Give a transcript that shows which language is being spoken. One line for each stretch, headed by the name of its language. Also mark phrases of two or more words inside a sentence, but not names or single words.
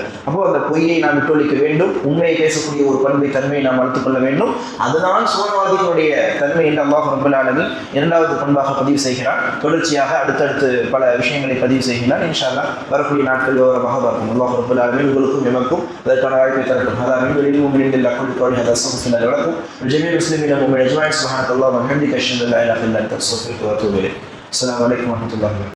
Tamil: அப்போ அந்த பொய்யை நாம் விட்டொழிக்க வேண்டும். உண்மையை பேசக்கூடிய ஒரு பண்பை, தன்மையை நாம் வளர்த்துக் கொள்ள வேண்டும். அதுதான் சுவனவாதிகளுடைய தன்மை என்று
Arabic: الله رب العالمين
Tamil: இரண்டாவது பண்பாக பதிவு செய்கிறான். தொடர்ச்சியாக அடுத்தடுத்து பல விஷயங்களை பதிவு செய்கிறான்.
Arabic: إن شاء الله
Tamil: வரக்கூடிய நாட்கள் விவரமாக பார்க்கும்.
Arabic: الله رب العالمين
Tamil: உங்களுக்கும் எமக்கும் அதற்கான வாய்ப்பை தரட்டும்.
Arabic: للمؤمنين لله كل قول هذا استغفر الله ولكم ولجميع المسلمين والمؤمنين اجمعين. سبحانك اللهم وبحمدك اشهد ان لا اله الا انت استغفرك واتوب اليك. السلام عليكم ورحمه الله وبركاته.